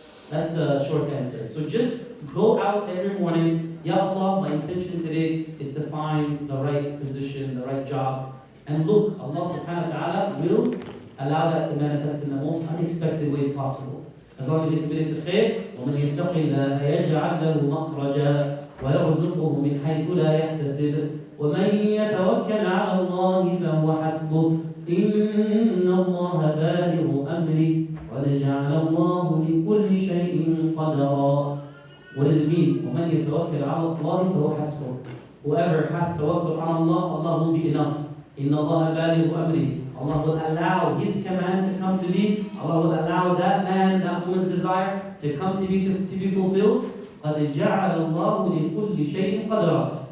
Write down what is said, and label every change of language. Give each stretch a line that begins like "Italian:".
English: That's the short answer. So just go out every morning. Ya Allah, my intention today is to find the right position, the right job. And look, Allah subhanahu wa ta'ala will allow that to manifest in the most unexpected ways possible. As long as you commit to khair,
Arabic: وَمَنْ يَتَّقِ اللَّهَ يَجْعَلْ لَهُ مَخْرَجًا وَيَرْزُقْهُ مِنْ حَيْثُ لَا يَحْتَسِبُ وَمَنْ يَتَوَكَّلْ عَلَى اللَّهِ فَهُوَ حَسْبُهُ إِنَّ اللَّهَ بَالِغُ أَمْرِهِ قَدْ جَعَلَ اللَّهُ لِكُلِّ شَيْءٍ قَدْرًا.
English: What does it mean?
Arabic: وَمَنْ يَتَوَكَّلْ عَلَى اللَّهِ فَهُوَ حَسْبُهُ.
English: Whoever has tawakkul on Allah, Allah will be enough.
Arabic: إِنَّ اللَّهَ بَالِغُ أَمْرِهِ.
English: Allah will allow His command to come to be. Allah will allow that man, that woman's desire to come to be fulfilled.
Arabic: قَدْ جَعَلَ اللَّهُ لِكُلِّ شَيْءٍ قَدْرًا.